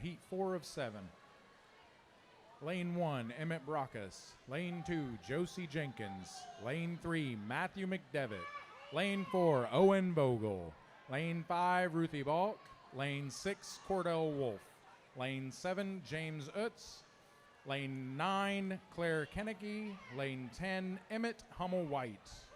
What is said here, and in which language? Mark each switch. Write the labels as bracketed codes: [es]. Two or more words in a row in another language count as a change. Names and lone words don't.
[en] Heat 4 of 7. Lane 1, Emmett Brockus. Lane 2, Josie Jenkins. Lane 3, Matthew McDevitt. Lane 4, Owen Vogel. Lane 5, Ruthie Balk. Lane 6, Cordell Wolf. Lane 7, James Utz. Lane 9, Claire Kennecke. Lane 10, Emmett Hummel-White.